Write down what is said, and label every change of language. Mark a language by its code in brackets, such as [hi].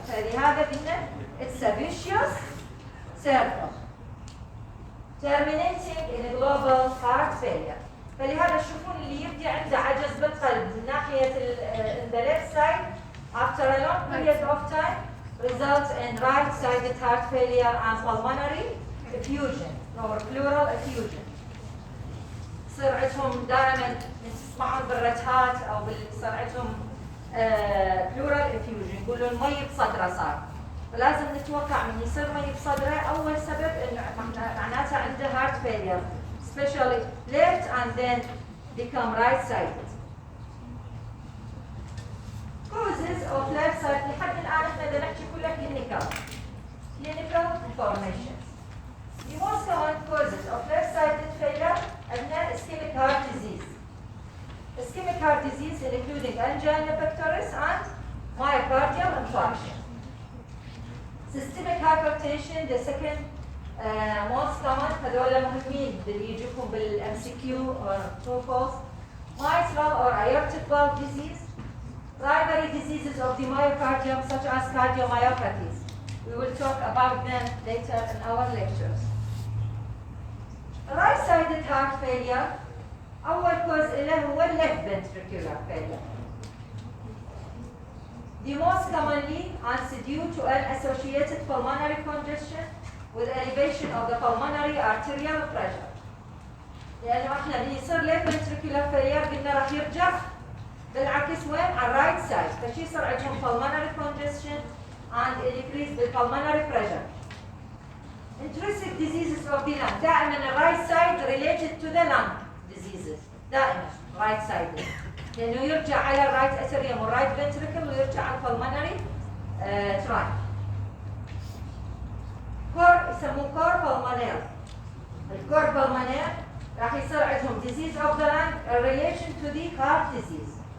[ar] فلهذا قلنا [en] it's a vicious circle terminating in a global heart failure. [ar] فلهذا تشوفون اللي يبدي عنده عجز بالقلب من ناحية [en] in the left side after a long period of time results in right-sided heart failure and pulmonary effusion or pleural effusion. [ar] يصير عندهم دائما تسمعون بالرجهات او يصير عندهم pleural effusion، يقولون مي بصدره صار. فلازم نتوقع من يصير مي بصدره اول سبب انه معناته عنده [en] heart failure especially left and then become right-sided. Causes of left side [ar] لحد الآن احنا بدنا نحكي كلها clinical information. [en] The most common causes of left-sided failure [ar] عندنا [en] ischemic heart disease. Ischemic heart disease including angina pectoris and myocardial infarction. Systemic hypertension the second most common، [ar] هذول مهمين اللي يجيكم بالMCQ [en] or true false. Mitral or aortic valve disease. Primary diseases of the myocardium such as cardiomyopathies. We will talk about them later in our lectures. Right-sided heart failure, [ar] أول [en] cause [ar] له هو [en] left ventricular failure. The most commonly is due to an associated pulmonary congestion with elevation of the pulmonary arterial pressure. [ar] لانه احنا بيصير left ventricular failure قلنا راح يرجع بالعكس وين؟ على الرايت سايد، فشي يصير عندهم [en] pulmonary congestion and increase [ar] بالpulmonary pressure. [en] Intrinsic diseases of the lung [ar] دائما الرايت سايد [en] related to the lung diseases [ar] دائما رايت سايد لانه يرجع على الرايت اتريوم والرايت ventricle ويرجع على الpulmonary tract. كور يسموه كور pulmonary. الكور pulmonary راح يصير عندهم [en] disease of the lung in relation to the heart disease.